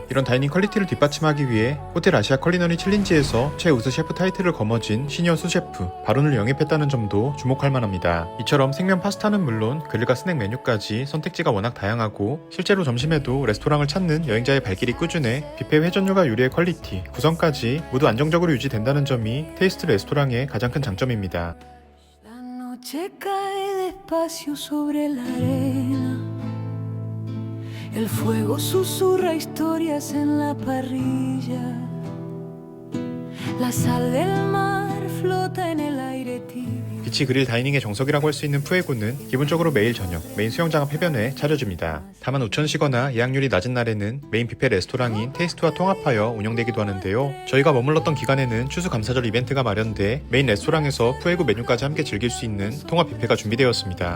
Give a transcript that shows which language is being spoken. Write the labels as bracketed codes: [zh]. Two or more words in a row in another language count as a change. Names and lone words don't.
[ko] 이런 다이닝 퀄리티를 뒷받침하기 위해 호텔 아시아 컬리너리 챌린지에서 최우수 셰프 타이틀을 거머쥔 시니어 수셰프 바론을 영입했다는 점도 주목할 만합니다. 이처럼 생면 파스타는 물론 그릴과 스낵 메뉴까지 선택지가 워낙 다양하고 실제로 점심에도 레스토랑을 찾는 여행자의 발길이 꾸준해 뷔페 회전율과 요리의 퀄리티, 구성까지 모두 안정적으로 유지된다는 점이 테이스트 레스토랑의 가장 큰 장점입니다. [es] La noche cae despacio sobre la arena. El fuego susurra historias en la parrilla. La sal del mar flota en el aire tibio. [ko] 비치 그릴 다이닝의 정석이라고 할 수 있는 푸에고는 기본적으로 매일 저녁 메인 수영장 앞 해변에 차려집니다. 다만 우천시거나 예약률이 낮은 날에는 메인 뷔페 레스토랑인 테이스트와 통합하여 운영되기도 하는데요. 저희가 머물렀던 기간에는 추수감사절 이벤트가 마련돼 메인 레스토랑에서 푸에고 메뉴까지 함께 즐길 수 있는 통합 뷔페가 준비되었습니다.